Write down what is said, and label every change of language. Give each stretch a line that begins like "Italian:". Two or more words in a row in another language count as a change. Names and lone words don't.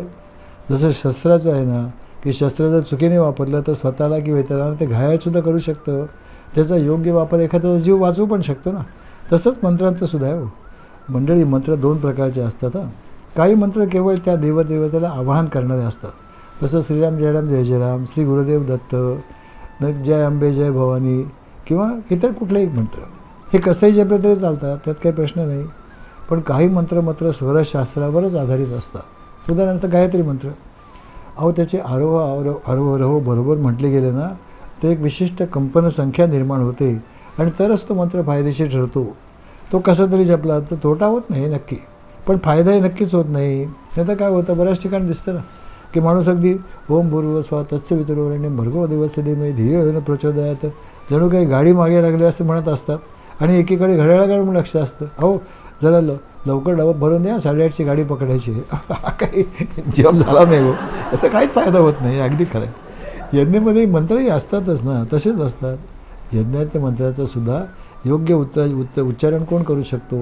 Marathi: जसं शस्त्राचं आहे ना, की शस्त्र जर चुकीने वापरलं तर स्वतःला किंवा इतरांना ते घायाळसुद्धा करू शकतं. त्याचा योग्य वापर एखाद्याचा जीव वाचवू पण शकतो ना. तसंच मंत्रांचं सुद्धा आहे हो. मंडळी, मंत्र 2 प्रकारचे असतात. काही मंत्र केवळ त्या देवदेवतेला आवाहन करणारे असतात. तसं श्रीराम जय राम जय जय राम, श्री गुरुदेव दत्त, जय अंबे जय भवानी किंवा इतर कुठलेही मंत्र हे कसंही जपले तरी चालतात, त्यात काही प्रश्न नाही. पण काही मंत्र मात्र स्वरशास्त्रावरच आधारित असतात. उदाहरणार्थ गायत्री मंत्र, अहो त्याचे आरोह बरोबर म्हटले गेले ना तर एक विशिष्ट कंपन संख्या निर्माण होते आणि तरच तो मंत्र फायदेशीर ठरतो. तो कसा तरी जपला तर तोटा होत नाही नक्की, पण फायदाही नक्कीच होत नाही. नाही तर काय होतं, बऱ्याच ठिकाणी दिसतं ना की माणूस अगदी
Sanskrit: ओम भूर्भुवस्वाहा तत्सवितुर्वरेण्यं भर्गो देवस्य धीमहि धियो यो न प्रचोदयात
Marathi: जणू काही गाडी मागे लागली असं म्हणत असतात आणि एकीकडे घड्याळाकडे पण लक्ष असतं. अहो जरा लवकर डबा भरून द्या, 8:30ची गाडी पकडायची. काही जप झाला नाही हो, असं काहीच फायदा होत नाही. अगदी खरं आहे. यज्ञामध्ये मंत्रही असतातच ना, तसेच असतात. यज्ञाच्या मंत्राचं सुद्धा योग्य उच्चारण कोण करू शकतो?